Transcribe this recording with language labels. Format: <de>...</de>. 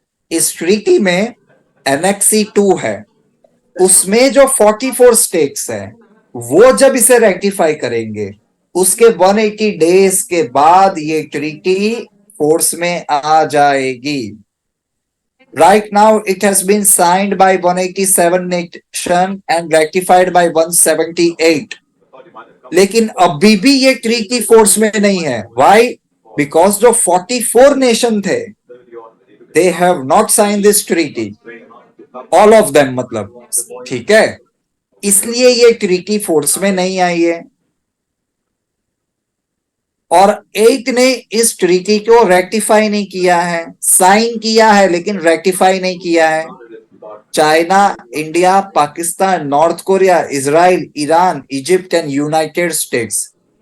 <hi>इस ट्रीटी में Annex 2 है, उसमें जो 44 स्टेट्स हैं वो जब इसे रेटिफाई करेंगे उसके 180 डेज के बाद ये ट्रीटी फोर्स में आ जाएगी.</hi> <en>Right now, it has been signed by 187 nations and ratified by 178.</en> <hi>लेकिन अभी भी ये ट्रीटी फोर्स में नहीं है.</hi> <en>Why? Because</en> <hi>जो 44 नेशन थे,</hi> <en>they have not signed this treaty. All of them मतलब.</en> <hi>ठीक है, इसलिए ये ट्रीटी फोर्स में नहीं आई है. और 8 ने इस ट्रीटी को रेटिफाई नहीं किया है. साइन किया है लेकिन रेटिफाई नहीं किया है. China, India, Pakistan, north Korea, Israel, Iran, Egypt and United states.</hi>